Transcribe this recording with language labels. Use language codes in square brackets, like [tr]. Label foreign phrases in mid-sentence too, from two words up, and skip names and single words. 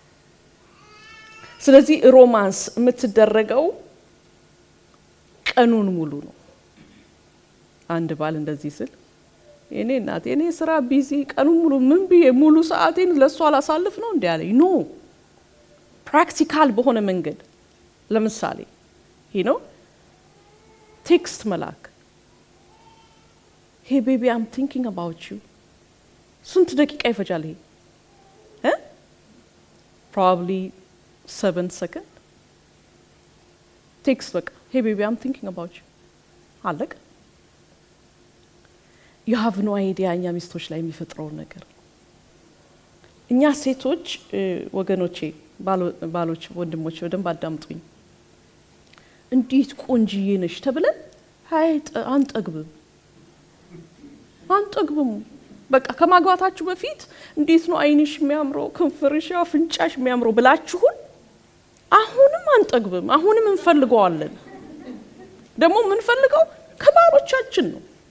[am] ስለዚህ ሮማንስ የምትደረገው ቀኑን ሙሉ ነው አንድ ባል እንደዚህ ስል እኔ እናቴ እኔ ስራ ቢዚ ቀኑን ሙሉ ምን ብዬ ሙሉ ሰዓቴን ለሷ አላሳልፍ ነው እንዴ ያለኝ [en] no practical [am] በሆነ መንገድ ለምሳሌ ቴክስት መላክ [en] hey baby I'm thinking about you [am] ስንት ደቂቃ ይፈጃል ይሄ [en] probably 7 seconds [am] ቴክስት በቃ [en] hey baby I'm thinking about you [am] አለቀ [en] you have no idea [am] እኛ ሚስቶች ላይ የሚፈጥረው ነገር እኛ ሴቶች ወገኖቼ ባሎች ወንድሞች በደንብ አዳምጡኝ እንዴት ቆንጂዬ ነሽ ተብለን አንጠግብም በቃ ከማግባታችሁ በፊት እንዴት ነው አይንሽ የሚያምረው ከንፈርሽ አፍንጫሽ የሚያምረው ብላችሁን አሁንም አንጠግብም አሁንም እንፈልገዋለን ደግሞ ምንፈልገው ከባሎቻችን ነው